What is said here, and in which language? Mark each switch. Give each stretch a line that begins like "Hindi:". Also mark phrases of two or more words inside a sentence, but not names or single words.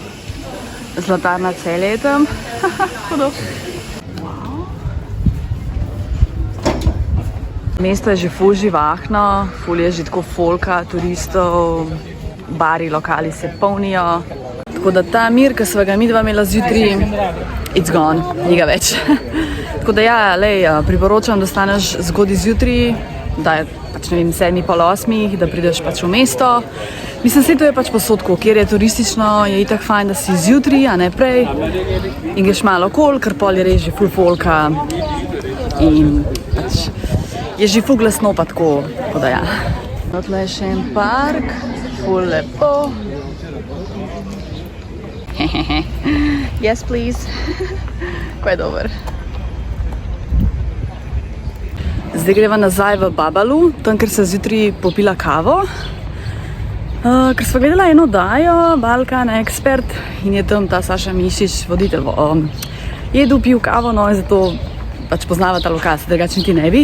Slovenian: Zlatarna Celje je tam. Hudo. Wow. Mesto je že ful živahno, ful je že tako folka, turistov, bari, lokali se polnijo. Tako da ta mir, ki sva ga midva imela zjutraj,
English: it's gone,
Slovenian: ni ga več. Tako da ja, lej, priporočam, da staneš zgodaj zjutraj, da je pač, ne vem, 7:30, da prideš pač v mesto. Mislim, se to je pač posodko, kjer je turistično, je itak fajn, da si zjutraj, a ne prej. In greš malo okol, ker pol je res že ful folka. In pač je že ful glasno pa tako, tako da ja. Tle je še en park, ful lepo.
English: Yes, please.
Slovenian: Ko je dober. Zdaj greva nazaj v Babalu, tam, ker se zjutraj popila kavo. Ker sva gledala eno oddajo, Balkan Expert, in je tam ta Saša Mišič, voditelj, jedel, pil kavo, no, in zato pač poznava ta lokacija, drugače niti ne bi.